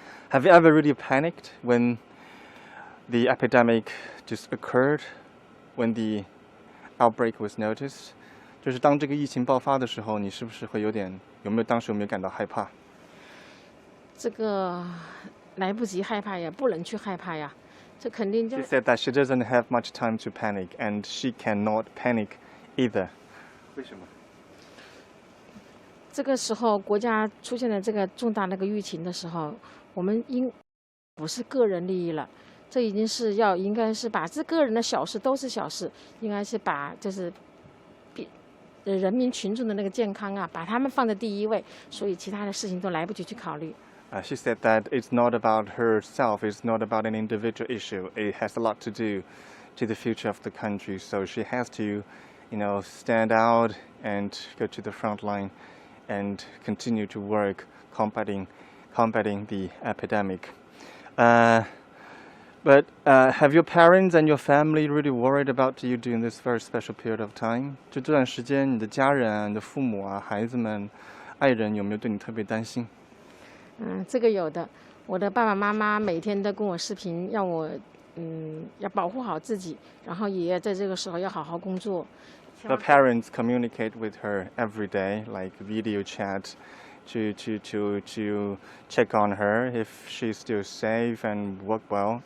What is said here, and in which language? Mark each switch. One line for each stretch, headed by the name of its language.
English: Have you ever really panicked when the epidemic just occurred, when the outbreak was noticed?
Chinese: 就是当这个疫情爆发的时候，你是不是会当时有没有感到害怕？这个来不及害怕呀，不能去害怕呀，这肯定就。
English: She said that she doesn't have much time to panic, and she cannot panic either.
Chinese: 为什么？这个时候国家出现了这个重大那个疫情的时候，我们不是个人利益了，这已经是应该是把这个人的小事都是小事，应该是把就是人民群众的那个健康啊，把他们放在第一位，所以其他的事情都来不及去考虑。
English: She said that it's not about herself, it's not about an individual issue. It has a lot to do to the future of the country. So she has to, stand out and go to the front line and continue to work combating the epidemic. But have your parents and your family really worried about you during this very special period of time?
Chinese: 就这段时间，你的家人啊、你的父母啊、孩子们、爱人有没有对你特别担心？这个有的。我的爸爸妈妈每天都跟我视频，要我要保护好自己，然后也在这个时候要好好工作。
English: The parents communicate with her every day, like video chat, to check on her if she's still safe and work well.